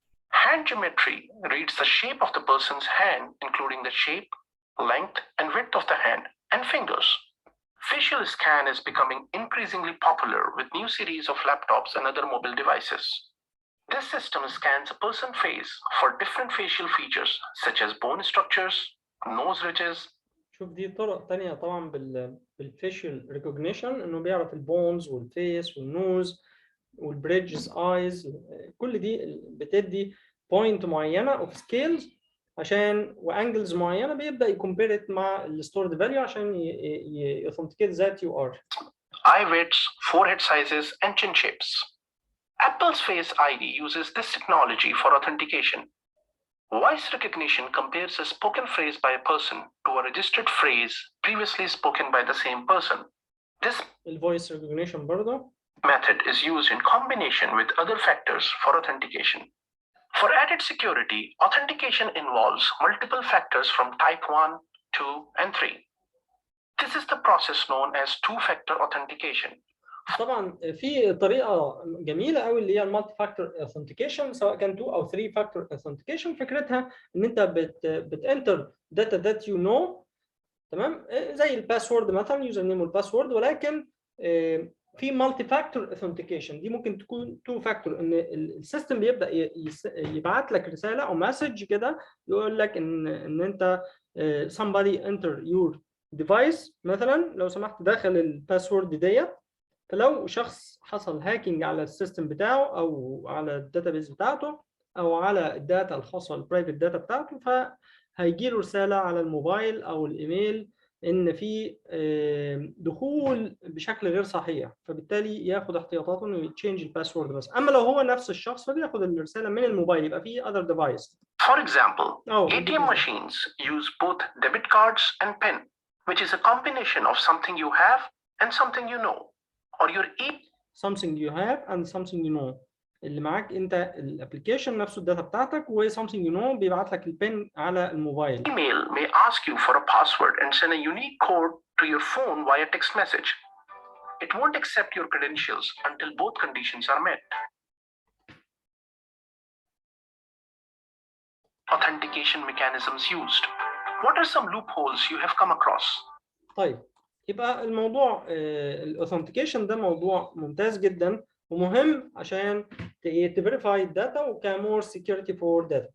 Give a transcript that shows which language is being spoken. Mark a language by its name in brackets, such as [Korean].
[English] Hand geometry reads the shape of the person's hand, including the shape, length, and width of the hand and fingers. Facial scan is becoming increasingly popular with new series of laptops and other mobile devices. This system scans a person's face for different facial features such as bone structures, nose ridges. [Arabic] شوف دي طرق تانية طبعا بالفيشل ريكوجنيشن انه بيعرف البونز والفيس والنوز والبريدجز ايز، كل دي بتدي بوينت معينه اوف سكيلز عشان وانجلز معينه بيبدا يكمبير مع الستورد فاليو عشان يثنتيكيت ذات يو ار. [English] Eye widths, forehead sizes, and chin shapes. Apple's Face ID uses this technology for authentication. Voice recognition compares a spoken phrase by a person to a registered phrase previously spoken by the same person. This voice recognition برضه method is used in combination with other factors for authentication. For added security, authentication involves multiple factors from type 1, 2, and 3. This is the process known as two-factor authentication. [Arabic] طبعا في طريقه جميله قوي اللي هي المالتي فاكتور اوثنتيكيشن، سواء كان 2 او 3 فاكتور اوثنتيكيشن. فكرتها ان انت بتنتر داتا ذات يو نو، تمام، زي الباسورد مثلا، يوزر نيم والباسورد، ولكن في مالتي فاكتور اوثنتيكيشن دي ممكن تكون 2 فاكتور، ان السيستم بيبدا يبعت لك رساله او مسج كده يقول لك ان انت [English] somebody enter your device [Arabic] مثلا، لو سمحت داخل الباسورد ديت. فلو شخص حصل هاكينج على السيستم بتاعه او على الداتابيز بتاعته او على الداتا الخاصه بالبرايفت داتا بتاعته، فهيجي له رساله على الموبايل او الايميل ان في دخول بشكل غير صحيح، فبالتالي ياخد احتياطاته انه يتشينج الباسورد بس. اما لو هو نفس الشخص فبياخد الرساله من الموبايل، يبقى في [English] other device. For example, ATM machines use both debit cards and PIN, which is a combination of something you have and something you know. Or your something you have and something you know. [Arabic] اللي معاك انت الابلكيشن نفسه الداتا بتاعتك، و [English] something you know [Arabic] بيبعت لك البين على الموبايل. [English] Email may ask you for a password and send a unique code to your phone via text message. It won't accept your credentials until both conditions are met. Authentication mechanisms used. What are some loopholes you have come across? [Arabic] طيب، يبقى الموضوع الاوثنتيكيشن ده موضوع ممتاز جدا ومهم عشان تفيريفاي الداتا وكمور سكيورتي فور داتا.